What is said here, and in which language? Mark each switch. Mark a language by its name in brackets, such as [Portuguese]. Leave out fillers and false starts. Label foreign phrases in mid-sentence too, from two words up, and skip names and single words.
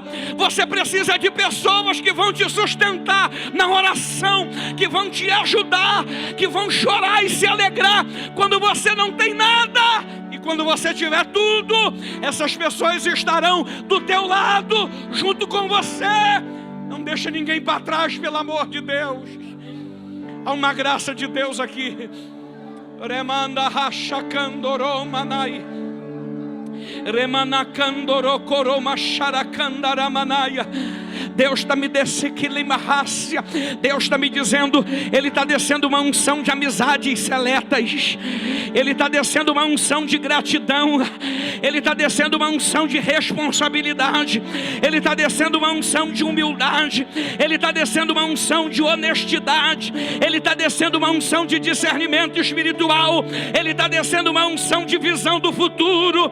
[Portuguese] Você precisa de pessoas que vão te sustentar na oração, que vão te ajudar, que vão chorar e se alegrar quando você não tem nada. E quando você tiver tudo, essas pessoas estarão do teu lado, junto com você. Não deixa ninguém para trás, pelo amor de Deus. Há uma graça de Deus aqui. Remanda rachacandoro manai. Remanacandoro coroma xaracandaramanaya. Deus está me descendo, Deus está me dizendo, Ele está descendo uma unção de amizades seletas, Ele está descendo uma unção de gratidão, Ele está descendo uma unção de responsabilidade, Ele está descendo uma unção de humildade, Ele está descendo uma unção de honestidade, Ele está descendo uma unção de discernimento espiritual, Ele está descendo uma unção de visão do futuro.